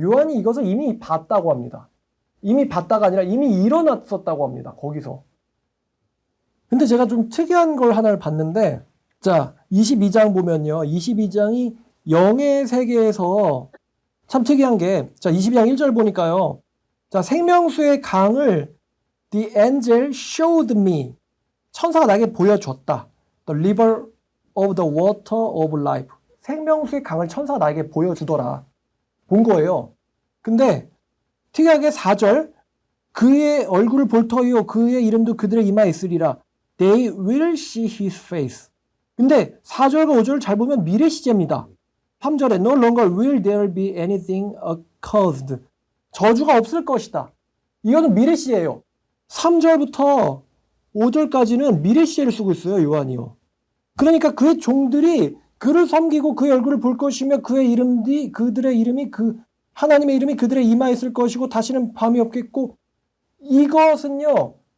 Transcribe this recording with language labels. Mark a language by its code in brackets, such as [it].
[ko] 요한이 이것을 이미 봤다고 합니다. 이미 봤다가 아니라 이미 일어났었다고 합니다. 거기서. 근데 제가 좀 특이한 걸 하나를 봤는데, 자, 22장 보면요. 22장이 영의 세계에서 참 특이한 게, 자, 22장 1절 보니까요. 자, 생명수의 강을 [en] The angel showed me. [ko] 천사가 나에게 보여줬다. [en] The river of the water of life. [ko] 생명수의 강을 천사가 나에게 보여주더라. 본 거예요. 근데 특이하게 4절 그의 얼굴을 볼 터이요 그의 이름도 그들의 이마에 있으리라. [en] They will see his face. [ko] 근데 4절과 5절을 잘 보면 미래 시제입니다. 3절에 [en] No longer will there be anything accursed. [ko] 저주가 없을 것이다. 이거는 미래 시제예요. 3절부터 5절까지는 미래 시제를 쓰고 있어요. 요한이요. 그러니까 그의 종들이 그를 섬기고 그의 얼굴을 볼 것이며 그의 이름이 그들의 이름이 하나님의 이름이 그들의 이마에 있을 것이고 다시는 밤이 없겠고 이것은요.